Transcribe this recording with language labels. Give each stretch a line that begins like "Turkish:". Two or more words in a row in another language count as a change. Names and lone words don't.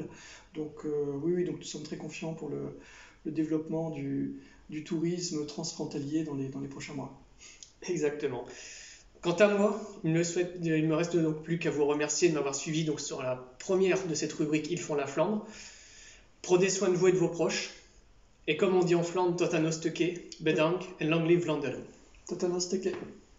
French: Donc oui, donc nous sommes très confiants pour le développement du tourisme transfrontalier dans les prochains mois. Exactement. Quant à moi, il me reste donc plus qu'à vous remercier de m'avoir suivi donc sur la première de cette rubrique Ils font la Flandre. Prenez soin de vous et de vos proches. Et comme on dit en Flandre,
Dutch: tot aan ons stukje, bedankt en lang live Vlaanderen. Tot aan ons stukje.